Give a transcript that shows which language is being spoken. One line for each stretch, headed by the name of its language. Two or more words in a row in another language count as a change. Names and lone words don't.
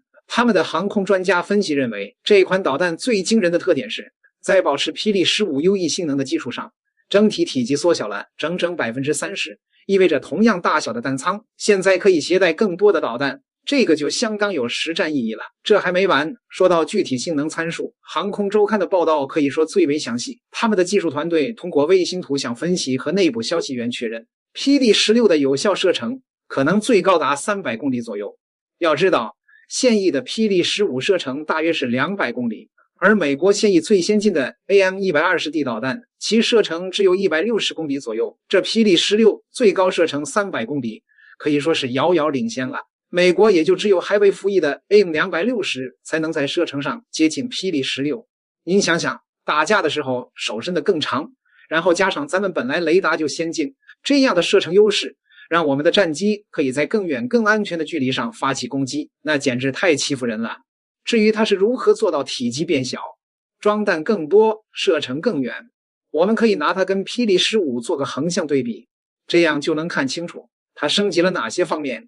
Chinese: 他們的航空專家分析認為，這款導彈最驚人的特點是，在保持霹靂15優異性能的基礎上，整體體積縮小了整整 30%， 意味着同樣大小的彈艙現在可以攜帶更多的導彈，這個就相當有實戰意義了。這還沒完，說到具體性能參數，航空週刊的報道可以說最為詳細。他們的技術團隊通過衛星圖像分析和內部消息源確認，霹靂16 的有效射程可能最高達300公里左右。要知道，现役的霹靂15射程大約是200公里。而美國现役最先進的 AN120D 導彈，其射程只有160公里左右。這霹靂16最高射程300公里，可以說是遙遙領先了。美國也就只有還未服役的 AIM-260才能在射程上接近霹靂16。您想想，打架的時候手伸得更長，然後加上咱們本來雷達就先進，這樣的射程優勢，讓我們的戰機可以在更遠更安全的距離上發起攻擊，那簡直太欺負人了。至於它是如何做到體積變小、裝彈更多、射程更遠，我們可以拿它跟霹靂15做個橫向對比，這樣就能看清楚它升級了哪些方面。